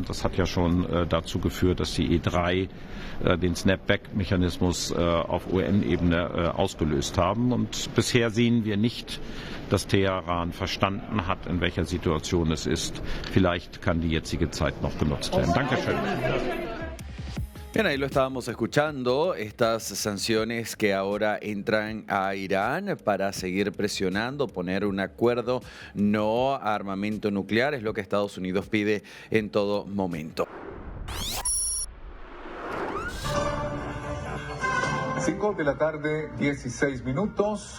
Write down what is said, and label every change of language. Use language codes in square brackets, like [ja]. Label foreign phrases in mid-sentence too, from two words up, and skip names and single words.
[de] Das hat ja schon dazu geführt, dass die E3 den Snapback-Mechanismus auf UN-Ebene ausgelöst haben. Und bisher sehen wir nicht, dass Teheran verstanden hat, in welcher Situation es ist. Vielleicht kann die jetzige Zeit noch genutzt werden. Dankeschön. [es] Bien, ahí lo estábamos escuchando, estas sanciones que ahora entran a Irán para seguir presionando, poner un acuerdo no a armamento nuclear, es lo que Estados Unidos pide en todo momento. 5 de la tarde, 16 minutos.